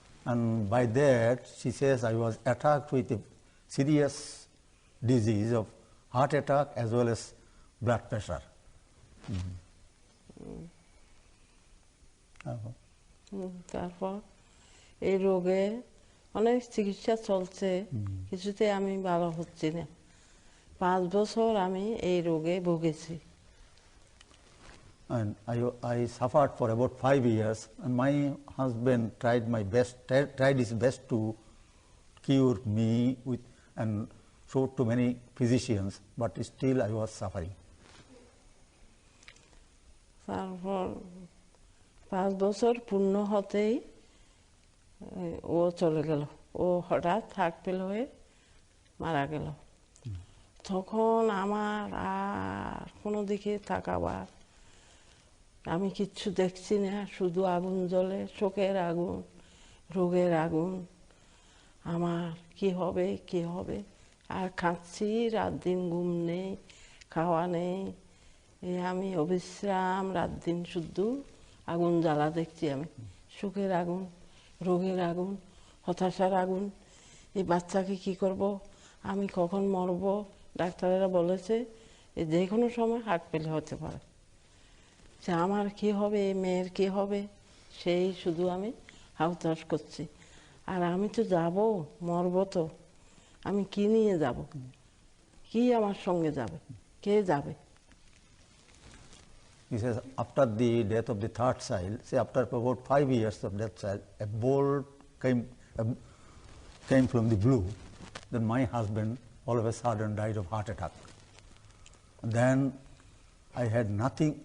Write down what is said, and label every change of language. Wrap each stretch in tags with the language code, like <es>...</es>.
<en>And by that she says I was attacked with a serious disease of heart attack as well as blood pressure.</en> <bn>তারপর এই রোগে অনেক চিকিৎসা চলছে, কিছুতে আমি ভালো হচ্ছি না। 5 বছর আমি এই রোগে ভুগেছি।</bn> <en>And I suffered for about 5 years, and my husband tried his best to cure me and showed to many physicians, but still I was suffering.</en> <bn>তারপর 5 বছর পূর্ণ হতেই ও চলে গেল, ও হঠাৎ হার্ট ফেল হয়ে মারা গেল। তখন আমার আর কোনো দিকে তাকাবার, আমি কিচ্ছু দেখছি না, শুধু আগুন জ্বলে, শোকের আগুন, রোগের আগুন। আমার কি হবে, আর খাচ্ছি, রাত দিন ঘুম নেই, খাওয়া নেই, আমি অবিশ্রাম রাত দিন শুধু আগুন জ্বালা দেখছি। আমি শোকের আগুন, রোগের আগুন, হতাশার আগুন। এই বাচ্চাকে কি করব, আমি কখন মরব। ডাক্তারেরা বলেছে যে কোনো সময় হার্ট ফেল হতে পারে। যে আমার কি হবে, মেয়ের কি হবে, সেই শুধু আমি হাউতাস করছি। আর আমি তো যাব, মরব তো, আমি কি নিয়ে যাব, কি আমার সঙ্গে যাবে, কে যাবে।</bn> <en>He says after the death of the third child, say after about 5 years of that child, a bolt came from the blue. Then my husband all of a sudden died of heart attack. Then I had nothing.</en>